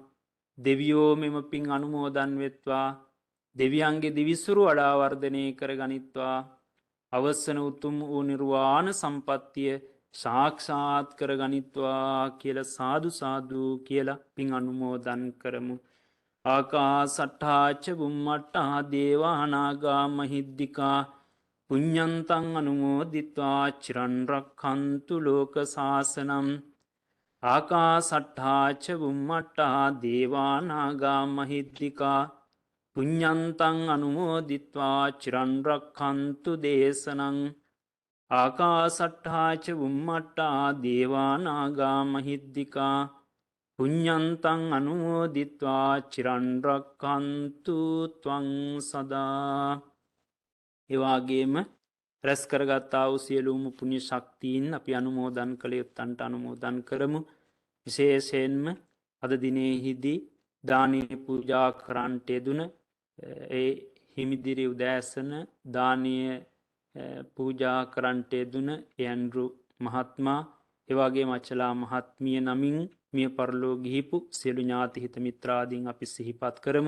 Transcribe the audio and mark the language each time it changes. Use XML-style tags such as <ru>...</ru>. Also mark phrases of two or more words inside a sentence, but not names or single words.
<si>දෙවියෝ මෙම පින් අනුමෝදන් වෙත්වා. දෙවියන්ගේ දිවිසුරු වඩා වර්ධනය කර ගනිත්වා. අවසන උතුම් වූ නිර්වාණ සම්පත්තිය සාක්ෂාත් කර ගනිත්වා කියලා සාදු සාදු කියලා පින් අනුමෝදන් කරමු.</si> <pi>ආකාසට්ඨා ච බුම්මට්ඨා දේවා නාග මහිද්దికා පුඤ්ඤන්තං අනුමෝදිත්වා චිරන් රක්ඛන්තු ලෝක සාසනං. ආකාසට්ඨා ච බුම්මට්ඨා දේවා නාග මහිද්దికා පුඤ්ඤන්තං අනුමෝදිත්වා චිරන් රක්ඛන්තු දේශනං. ආකාසට්ඨා ච බුම්මට්ඨා දේවා නාග මහිද්దికා පුඤ්ඤන්තං අනුමෝදිත්වා චිරන් රක්ඛන්තු ත්වං සදා.</pi> <si>එවාගේම රැස් කරගත්තා වූ සියලුම පුණ්‍ය ශක්තියින් අපි අනුමෝදන් කළ යුත්තන්ට අනුමෝදන් කරමු. විශේෂයෙන්ම අද දිනෙහිදී දානීය පූජා කරන්නට යෙදුන ඒ හිමිදිරි උදෑසන දානීය පූජා කරන්නට යෙදුන ඇන්ඩ්‍රු මහත්මයා එවාගේ මචලා මහත්මිය නමින් මිය පරලෝ ගිහිපු සියලු ඥාති හිත මිත්‍රාදීන් අපි සිහිපත් කරමු.</si>